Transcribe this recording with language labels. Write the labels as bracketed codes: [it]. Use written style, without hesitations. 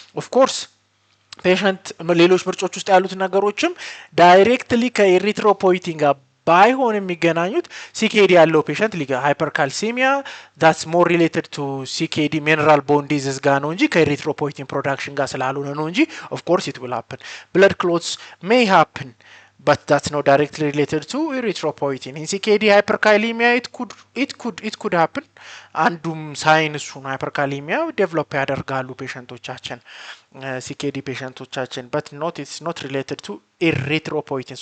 [am] of course ፔሸንት ሌሎች ምርጮች ውስጥ ያሉት ነገሮችም ዳይሬክትሊ ከኤሪትሮፖይቲን ጋር ባይሆን የሚገናኙት ሲኬዲ ያለው ፔሸንት ሊጋ ሃይፐርካልሲሚያ [en] that's more related to CKD mineral bone disease [am] ጋር ነው እንጂ ከኤሪትሮፖይቲን ፕሮዳክሽን ጋር ስላልሆነ ነው እንጂ [en] of course it will happen. blood clots may happen but that's not directly related to erythropoietin. in CKD hyperkalemia it could happen. [am] አንዱም ሳይን እሱ ነው። ሃይፐርካሊሚያ ዴቨሎፕ ያደርጋሉ ፔሸንቶቻችን CKD ፔሸንቶቻችን [en] but it's not related to erythropoietin.